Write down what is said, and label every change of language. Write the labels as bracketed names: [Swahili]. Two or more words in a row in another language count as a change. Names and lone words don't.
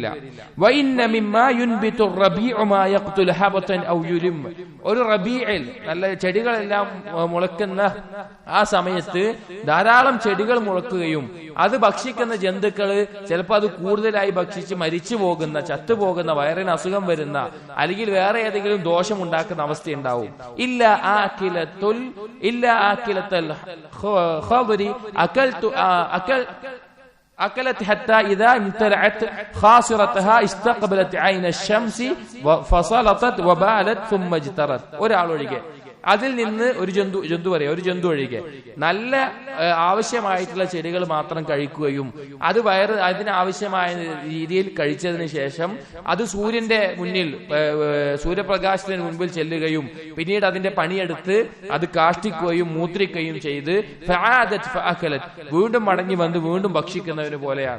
[Arabic] وإن مما ينبت الربيع ما يقتل حبطا أو يلم, [Malayalam] ഒരു റബീഇൽ നല്ല ചെടികളെല്ലാം മുളക്കുന്ന ആ സമയത്ത് ധാരാളം ചെടികൾ മുളക്കുകയും അത് ഭക്ഷിക്കുന്ന ജന്തുക്കള് ചിലപ്പോൾ അത് കൂടുതലായി ഭക്ഷിച്ച് മരിച്ചു പോകുന്ന, ചത്തുപോകുന്ന, വയറിന് അസുഖം വരുന്ന, അല്ലെങ്കിൽ വേറെ ഏതെങ്കിലും ദോഷം ഉണ്ടാക്കുന്ന അവസ്ഥ ഉണ്ടാവും. [Arabic] إلا آكلة الخضر أكلت حتى إذا امتلعت خاصرتها استقبلت عين الشمس فصلتت وبالت ثم اجترت. [Malayalam] ഒരാൾ ഒഴികെ, അതിൽ നിന്ന് ഒരു ജന്തു ഒഴികെ നല്ല ആവശ്യമായിട്ടുള്ള ചെടികൾ മാത്രം കഴിക്കുകയും അത് അതിനാവശ്യമായ രീതിയിൽ കഴിച്ചതിന് ശേഷം അത് സൂര്യന്റെ മുന്നിൽ, സൂര്യപ്രകാശത്തിന് മുൻപിൽ ചെല്ലുകയും പിന്നീട് അതിന്റെ പണിയെടുത്ത് അത് കാഷ്ടിക്കുകയും മൂത്രിക്കുകയും ചെയ്ത് വീണ്ടും മടങ്ങി വന്ന് വീണ്ടും ഭക്ഷിക്കുന്നതിന് പോലെയാണ്.